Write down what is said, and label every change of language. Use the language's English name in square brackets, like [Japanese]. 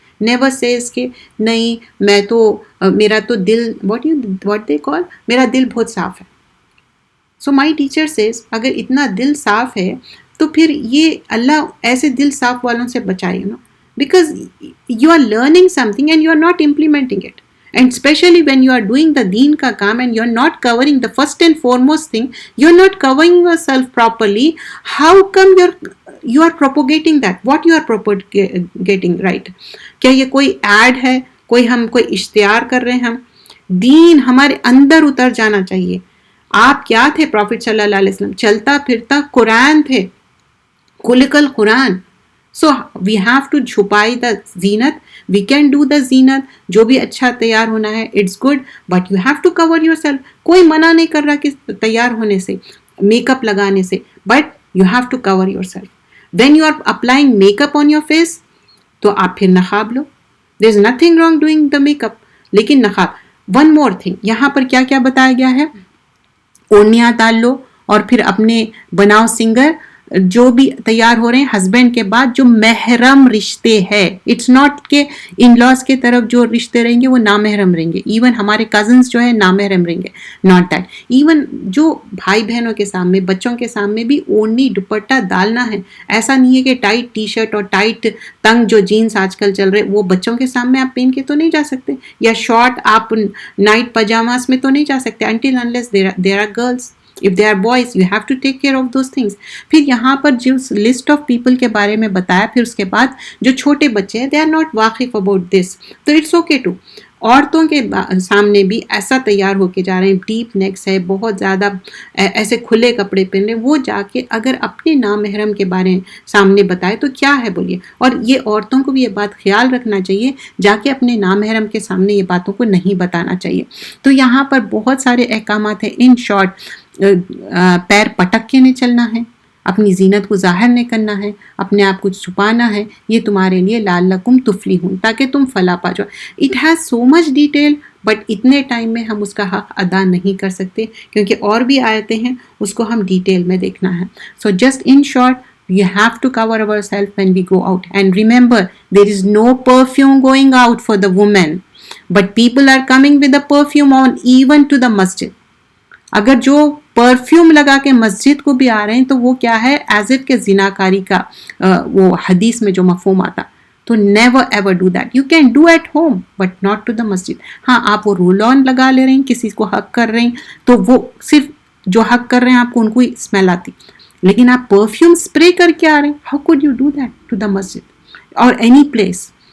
[English] never says [Urdu] کہ نہیں میں تو میرا تو دل [English] what they call [Urdu] میرا دل بہت صاف ہے. [English] so my teacher says [Urdu] اگر اتنا دل صاف ہے تو پھر یہ اللہ ایسے دل صاف والوں سے بچائے نا, [English] Because you are learning something and you are not implementing it. And especially when you are doing the [Urdu] deen ka kaam [English] and you're not covering the first and foremost thing, you're not covering yourself properly. How come you are propagating that? What you are propagating, right? [Urdu] کیا یہ کوئی add ہے, کوئی اشتہار کر رہے ہیں ہم؟ دین ہمارے اندر اتر جانا چاہیے. آپ کیا تھے؟ پروفٹ صلی اللہ علیہ وسلم چلتا پھرتا قرآن تھے, خلق القرآن. [English] So we have to چھپائی the زینت. We can do the زینت, [Urdu] جو بھی اچھا تیار ہونا ہے [English] It's good, but you have to cover yourself. [Urdu] کوئی منع نہیں کر رہا کہ تیار ہونے سے, میک اپ لگانے سے, [English] But you have to cover yourself. When you are applying make up on your face, [Urdu] تو آپ پھر نقاب لو. [English] there is nothing wrong doing the make up, [Urdu] لیکن نقاب. [English] one more thing, [Urdu] یہاں پر کیا کیا بتایا گیا ہے؟ اونیاں ڈال لو, اور پھر اپنے بناؤ سنگر جو بھی تیار ہو رہے ہیں ہسبینڈ کے بعد جو محرم رشتے ہے. [English] it's not [Urdu] کہ ان لاس کے طرف جو رشتے رہیں گے وہ نامحرم رہیں گے. ایون ہمارے کزنس جو ہے نامحرم رہیں گے, [English] Not that. [Urdu] ایون جو بھائی بہنوں کے سامنے, بچوں کے سامنے بھی اونی دوپٹہ ڈالنا ہے. ایسا نہیں ہے کہ ٹائٹ ٹی شرٹ اور ٹائٹ تنگ جو جینس آج کل چل رہے وہ بچوں کے سامنے آپ پہن کے تو نہیں جا سکتے, یا شارٹ آپ نائٹ پجاماز میں تو نہیں جا سکتے, [English] until unless there are girls. If they are boys, you have to take care of those things. [Urdu] پھر یہاں پر جو لسٹ آف پیپل کے بارے میں بتایا, پھر اس کے بعد جو چھوٹے بچے ہیں [English] they are not [Urdu] واقف about this, تو [English] It's okay too. [Urdu] عورتوں کے سامنے بھی ایسا تیار ہو کے جا رہے ہیں, ڈیپ نیکس ہے, بہت زیادہ ایسے کھلے کپڑے پہن رہے ہیں, وہ جا کے اگر اپنے نامحرم کے بارے سامنے بتائے تو کیا ہے بولیے. اور یہ عورتوں کو بھی یہ بات خیال رکھنا چاہیے, جا کے اپنے نامحرم کے سامنے یہ باتوں کو نہیں بتانا چاہیے. تو یہاں پر بہت سارے احکامات ہیں. [English] in short, [Urdu] پیر پٹک کے نہیں چلنا ہے, اپنی زینت کو ظاہر نہیں کرنا ہے, اپنے آپ کو چھپانا ہے. یہ تمہارے لیے لعلکم تفلحون, تاکہ تم فلاح پا جاؤ. [English] it has so much detail, [Urdu] but اتنے ٹائم میں ہم اس کا حق ادا نہیں کر سکتے, کیونکہ اور بھی آیتیں ہیں, اس کو ہم ڈیٹیل میں دیکھنا ہے. [English] So just in short, we have to cover ourselves when we go out. And remember, there is no perfume going out for the women, but people are coming with the perfume on even to the masjid. [Urdu] اگر جو perfume لگا کے مسجد کو بھی آ رہے ہیں تو وہ کیا ہے, [English] as if [Urdu] کے زناکاری کا وہ حدیث میں جو مفہوم آتا. [English] تو never ever do that. You can do at home but not to the masjid. [Urdu] ہاں, آپ وہ رول آن لگا لے رہے ہیں, کسی کو حق کر رہے ہیں, تو وہ صرف جو حق کر رہے ہیں آپ کو ان کو ہی اسمیل آتی, لیکن آپ پرفیوم اسپرے کر کے آ رہے ہیں, [English] How could you do that to the masjid اور any place.